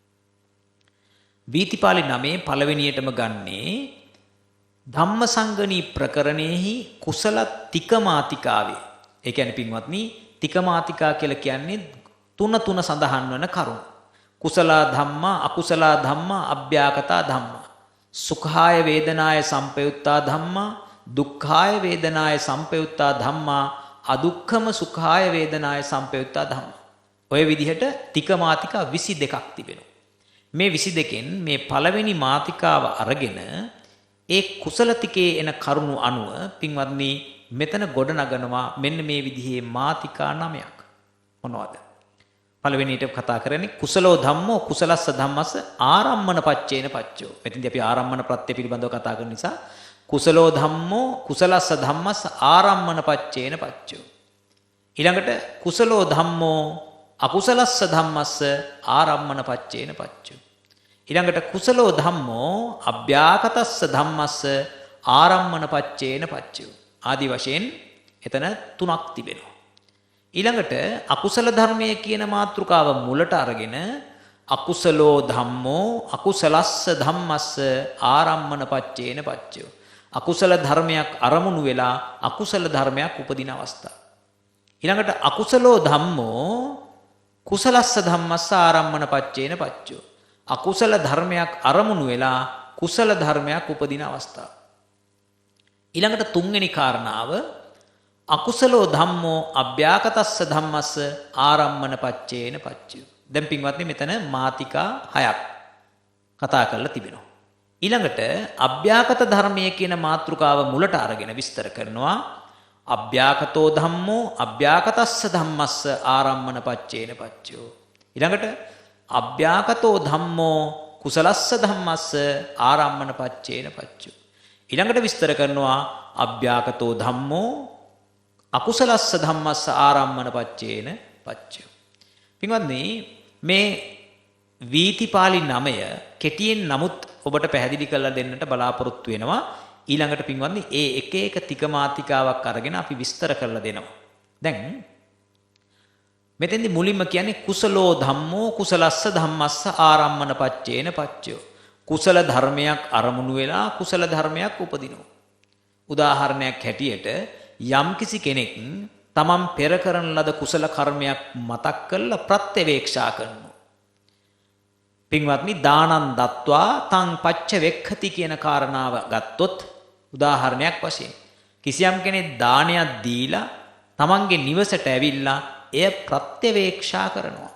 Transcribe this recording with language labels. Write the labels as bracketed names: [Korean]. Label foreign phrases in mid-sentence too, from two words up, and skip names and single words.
[Sinhala] වීතිපාලි 9 පළවෙනියටම ගන්නේ ධම්මසංගණී ප්‍රකරණයෙහි කුසල තිකමාතිකාවේ. ඒ කියන්නේ පින්වත්නි, තිකමාතිකා කියලා කියන්නේ තුන සඳහන් වන කරුණු. [Pali] කුසල ධම්මා, අකුසල ධම්මා, අභ්‍යාකතා ධම්මා. සුඛාය වේදනාය සම්පයුත්තා ධම්මා, දුක්ඛාය වේදනාය සම්පයුත්තා ධම්මා, අදුක්ඛම සුඛාය වේදනාය සම්පයුත්තා ධම්මා. [Sinhala] ඔය විදිහට තිකමාතිකා 22ක් තිබෙනවා. මේ 22කින් මේ පළවෙනි මාතිකාව අරගෙන ඒ කුසල තිකේ එන කරුණු අනුව පින්වත්නි මෙතන ගොඩ නගනවා මෙන්න මේ විදිහේ මාතිකා 9ක්. මොනවද? පළවෙනියට කතා කරන්නේ [Pali] කුසලෝ ධම්මෝ කුසලස්ස ධම්මස්ස ආරම්මන පච්චේන පච්චෝ. [Sinhala] මෙතෙන්දී අපි ආරම්මන ප්‍රත්‍ය පිළිබඳව කතා කරන නිසා [Pali] කුසලෝ ධම්මෝ කුසලස්ස ධම්මස්ස ආරම්මන පච්චේන පච්චෝ. ඊළඟට කුසලෝ ධම්මෝ අකුසලස්ස ධම්මස්ස ආරම්මන පච්චේන පච්චෝ. ඊළඟට කුසලෝ ධම්මෝ අභ්‍යාකතස්ස ධම්මස්ස ආරම්මන පච්චේන පච්චෝ. [Sinhala] ආදි වශයෙන් එතන තුනක් තිබෙනවා. ඊළඟට අකුසල ධර්මයේ කියන මාතෘකාව මුලට අරගෙන [Pali] අකුසලෝ ධම්මෝ අකුසලස්ස ධම්මස්ස ආරම්මන පච්චේන පච්චෝ. [Sinhala] අකුසල ධර්මයක් අරමුණු වෙලා අකුසල ධර්මයක් උපදින අවස්ථාව. [Pali] ඊළඟට අකුසලෝ ධම්මෝ කුසලස්ස ධම්මස්ස ආරම්මන පච්චේන පච්චෝ. [Sinhala] අකුසල ධර්මයක් අරමුණු වෙලා කුසල ධර්මයක් උපදින අවස්ථාව. ඊළඟට තුන්වෙනි කාරණාව [Pali] අකුසලෝ ධම්මෝ අභ්‍යාකතස්ස ධම්මස්ස ආරම්මන පච්චේන පච්චයෝ. [Sinhala] දැන් පින්වත්නි මෙතන මාතිකා 6ක් කතා කරලා තිබෙනවා. ඊළඟට අභ්‍යාකත ධර්මයේ කියන මාතෘකාව මුලට අරගෙන විස්තර කරනවා [Pali] අභ්‍යාකතෝ ධම්මෝ අභ්‍යාකතස්ස ධම්මස්ස ආරම්මන පච්චේන පච්චයෝ. ඊළඟට අභ්‍යාකතෝ ධම්මෝ කුසලස්ස ධම්මස්ස ආරම්මන පච්චේන පච්චයෝ. [Sinhala] ඊළඟට විස්තර කරනවා [Pali] අභ්‍යාකතෝ ධම්මෝ අකුසලස්ස ධම්මස්ස ආරම්මන පච්චේන පච්චයෝ. [Sinhala] පින්වත්නි මේ වීතිපාලි 9 කෙටියෙන් නමුත් ඔබට පැහැදිලි කරලා දෙන්නට බලාපොරොත්තු වෙනවා. ඊළඟට පින්වත්නි ඒ එක එක තිකමාතිකාවක් අරගෙන අපි විස්තර කරලා දෙනවා. දැන් මෙතෙන්දි මුලින්ම කියන්නේ [Pali] කුසලෝ ධම්මෝ කුසලස්ස ධම්මස්ස ආරම්මන පච්චේන පච්චයෝ. [Sinhala] කුසල ධර්මයක් අරමුණු වෙලා කුසල ධර්මයක් උපදිනවා. උදාහරණයක් හැටියට යම්කිසි කෙනෙක් තමන් පෙර කරන ලද කුසල කර්මයක් මතක් කරලා ප්‍රත්‍යවේක්ෂා කරනවා. පින්වත්නි [Pali] දානං දත්වා තං පච්ච වෙක්ඛති [Sinhala] කියන කාරණාව ගත්තොත් උදාහරණයක් වශයෙන් කිසියම් කෙනෙක් දානයක් දීලා තමන්ගේ නිවසට ඇවිල්ලා එය ප්‍රත්‍යවේක්ෂා කරනවා.